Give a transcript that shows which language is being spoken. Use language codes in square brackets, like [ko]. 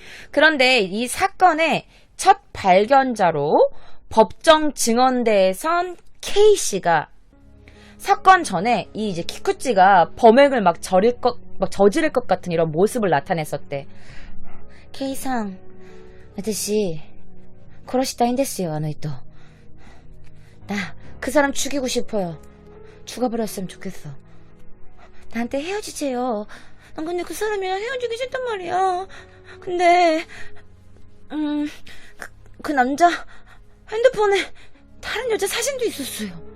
[ko] 그런데 이 사건의 첫 발견자로 법정 증언대에 선 K씨가 사건 전에 이 이제 키쿠치가 범행을 막 저지를 것 같은 이런 모습을 나타냈었대. [ja] K상, 私殺したいんですよ, あの人. [ko] 나 그 사람 죽이고 싶어요. 죽어버렸으면 좋겠어. 나한테 헤어지세요. 난 근데 그 사람이랑 헤어지기 싫단 말이야. 근데 그 남자 핸드폰에 다른 여자 사진도 있었어요.